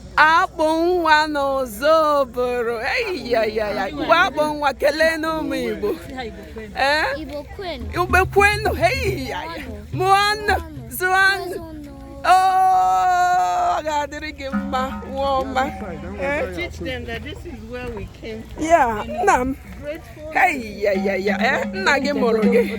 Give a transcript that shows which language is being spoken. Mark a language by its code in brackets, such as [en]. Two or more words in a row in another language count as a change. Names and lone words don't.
[ig] Akpụ nwa n'ọzọ obodo. Eyi ya, ya, ya. Ngwa akpụ nwa, kelee n'ụmụ Igbo. Eh? Igbo kwenu. Igbo kwenu. Eyi ya, ya. Mụọnụ, zụọnụ. Zụọnụ. Oh, ọ ga-adịrị gị mma, nwa ọma. Eh? [en] Teach them that this is where we came from. Yeah, [ig] nna m. [en] Grateful. [ig] Hey, ya, ya, ya. Eh? Nna gị mụrụ gị.